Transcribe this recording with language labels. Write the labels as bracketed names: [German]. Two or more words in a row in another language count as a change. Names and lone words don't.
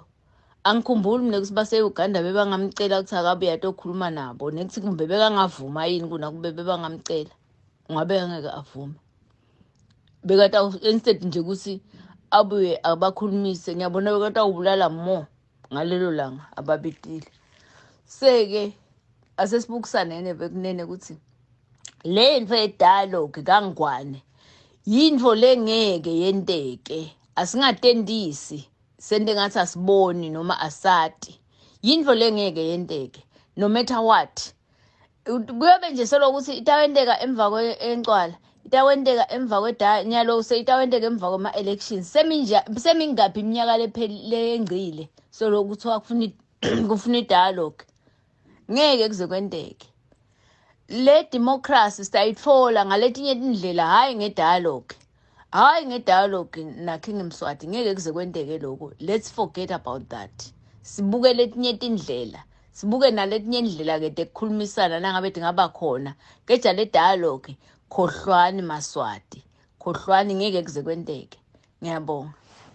[Swati] Angikhumbuli mina ukuthi base-Uganda bebangamcela ukuthi akabuye atokhuluma nabo nekuthi kumbe bekangavuma yini kuna kube bebangamcela ngabe angeke avume. Bekata instead nje ukuthi abuye abakhulumise ngiyabona bekata ubulala more ngalelo langa ababitile. Seke asesibukisane bekunene ukuthi le nto ye-dialogue kangwane yinto lengeke yenteke asingatendisi sente ngathi asiboni noma asati yinto lengeke yenteke [English] no matter what. [Swati] Kuyobe nje selokuthi itawenteka emva kwencwala itawenteka emva nyalo itawenteka emva kwama-elections semingaphi iminyaka lengcile selokuthi kufuna i-dialogue. Ngeke kuze kwenteke. Le democracy sitayitfola ngaletinye indlela hayi nge-dialogue. Hayi nge-dialogue naKing Mswati ngeke kuze kwenteke lokho. [English] Let's forget about that. [Swati] Sibuke letinye indlela. Sibuke naletinye indlela ke tekukhulumisana nangabe ngaba khona. Keja le dialogue khohlwani Maswati. Khohlwani ngeke kuze kwenteke. Ngiyabonga.